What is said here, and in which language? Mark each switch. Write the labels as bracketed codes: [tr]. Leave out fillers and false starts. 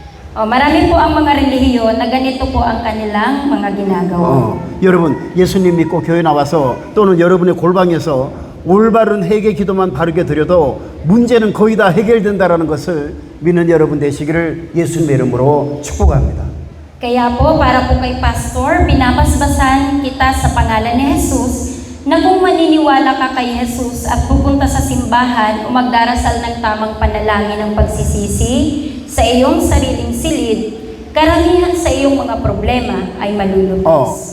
[tl] Marami po ang mga relihiyon na ganito po ang kanilang mga ginagawa. [ko] 여러분 예수님 믿고 교회 나와서 또는 여러분의 골방에서 올바른 회개 기도만 바르게 드려도 문제는 거의 다 해결된다라는 것을 믿는 여러분 되시기를 예수님의 이름으로 축복합니다. [tl] Kaya po, para po kay Pastor, pinapasbasan kita sa pangalan ni Jesus na kung maniniwala ka kay Jesus at pupunta sa simbahan o magdarasal ng tamang panalangin ng pagsisisi sa iyong sariling silid, karamihan sa iyong mga problema ay malulutas.